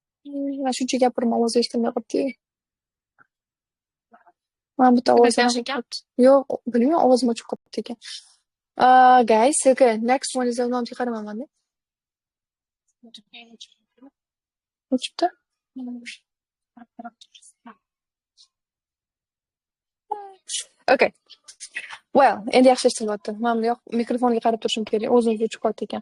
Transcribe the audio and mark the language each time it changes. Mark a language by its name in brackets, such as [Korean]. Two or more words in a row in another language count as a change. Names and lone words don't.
[Uzbek] Mana shuncha gapirma, ovoz eshitilmay qolibdi. Mana bitta ovoz yo'q, bilmayman, ovozim o'chib qolibdi ekan. [English] Guys, okay, next one is [Uzbek] nomga qaramayman-da. O'chibdi? Okay. Well, endi yaxshi eshitilyapti. Mana bunday mikrofonga qarab turishim kerak. O'zimga o'chib qoldi ekan.